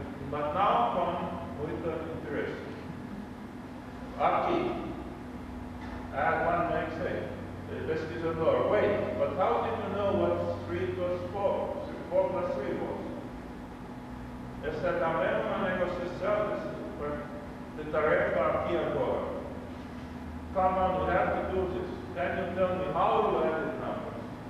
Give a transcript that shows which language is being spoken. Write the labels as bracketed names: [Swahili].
[Portuguese] Mas não com muito interesse. [English] Aqui, add 1 makes 8. Pesquisador, wait, but how did you know what 3 plus 4? 4 plus 3 was? [Portuguese] Essa é também uma negociação de tarefa aqui agora. [English] Come on, we have to do this. Can you tell me how you added numbers?